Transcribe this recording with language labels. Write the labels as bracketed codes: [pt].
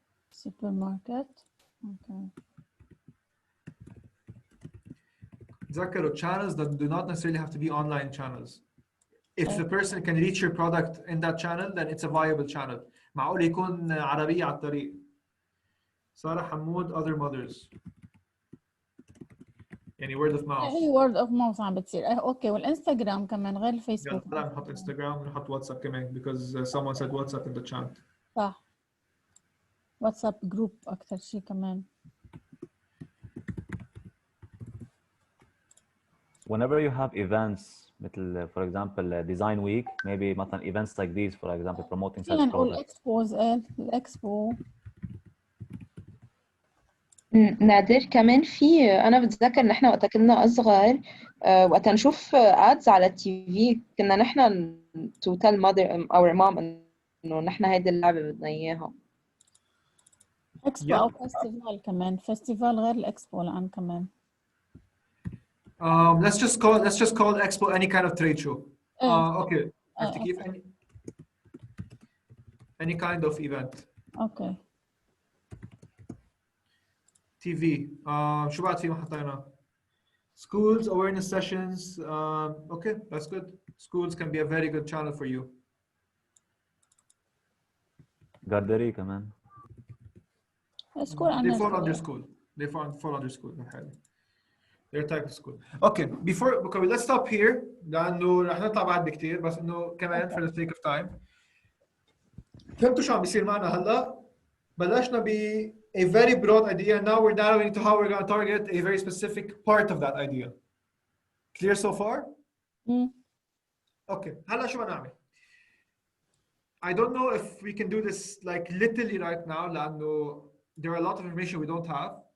[en] Supermarket. Okay. تذكروا channels that do not necessarily have to be online channels. If the person can reach your product in that channel, then it's a viable channel. [ar] معقول يكون عربية على الطريق. سارة حمود [en] other mothers. [ar] يعني word of mouth. اي word of mouth عم بتصير. اوكي والانستغرام كمان غير الفيسبوك. يلا نحط انستغرام ونحط واتساب كمان [en] because someone said WhatsApp in the chat. [ar] صح. واتساب جروب أكثر شيء كمان. [en] Whenever you have events مثل for example design week, maybe مثلا events like these for example promoting such [ar] نقول [en] products. [ar] اكسبوز الاكسبو. نادر كمان في أنا بتذكر نحن وقت كنا أصغر وقت نشوف ads على التي في كنا نحن [en] to tell mother our mom [ar] إنه نحن هيدي اللعبة بدنا إياها. اكسبو او فestival كمان فestival غير الاكسبو الان كمان [en] let's just call expo any kind of trade show. Okay. [ar] عرفتي كيف؟ [en] any kind of event. Okay TV. [ar] شو بعد في ما حطينا؟ [en] Schools awareness sessions. Okay, that's good. Schools can be a very good channel for you. [ar] جاردري كمان. [en] School They fall under school. They fall under school. They're type of school. Okay, okay, let's stop here. [ar] لأنه رح نطلع بعد بكتير بس إنه كمان [en] for the sake of time. [ar] فهمتوا شو عم بيصير معنا هلا؟ بلشنا ب [en] a very broad idea. Now we're narrowing to how we're going to target a very specific part of that idea. Clear so far? Okay. [ar] هلا شو بدنا نعمل؟ [en] I don't know if we can do this like literally right now لأنه there are a lot of information we don't have.